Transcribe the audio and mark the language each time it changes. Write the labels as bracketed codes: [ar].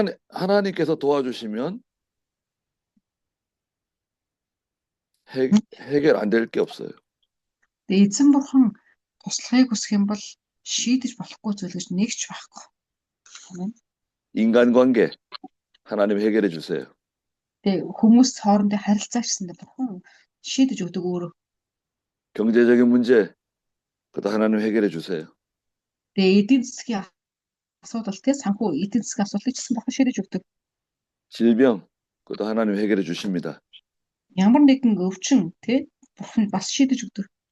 [ko] 하나님께서 도와주시면 해결 안 될 게 없어요. [mn] Тэгээ эзэн бурхан туслахыг хүсэх юм бол шийдэж болохгүй зүйл гэж нэг ч байхгүй. Амен. [ko] 인간관계 하나님 해결해 주세요. [mn] Тэгээ хүмүүс хоорондын харилцаагчсанд бурхан шийдэж өгдөг өөрөө. [ko] 경제적인 문제 그것도 하나님 해결해 주세요. [mn] Тэгээ эдийн засгийн асуудал тий санхүү эдийн засгийн асуудлыг ч гэсэн бурхан шийдэж өгдөг. [ko] 질병 그것도 하나님 해결해 주십니다. [mn] Ямар нэгэн өвчин тий бурхан бас шийдэж өгдөг.